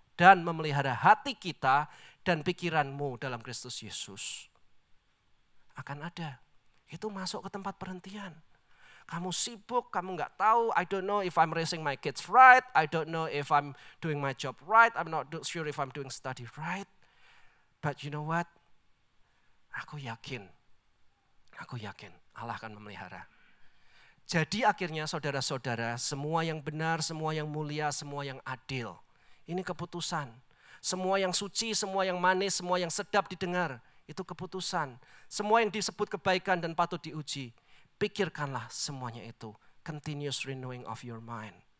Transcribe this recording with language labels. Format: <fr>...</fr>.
<id>Dan memelihara hati kita dan pikiranmu dalam Kristus Yesus. Akan ada. Itu masuk ke tempat perhentian. Kamu sibuk, kamu nggak tahu,</id> <en>I don't know if I'm raising my kids right, I don't know if I'm doing my job right, I'm not sure if I'm doing study right. But you know what?</en> <id>Aku yakin Allah akan memelihara. Jadi akhirnya saudara-saudara, semua yang benar, semua yang mulia, semua yang adil. Ini keputusan. Semua yang suci, semua yang manis, semua yang sedap didengar. Itu keputusan. Semua yang disebut kebaikan dan patut diuji. Pikirkanlah semuanya itu.</id> <en>Continuous renewing of your mind.</en>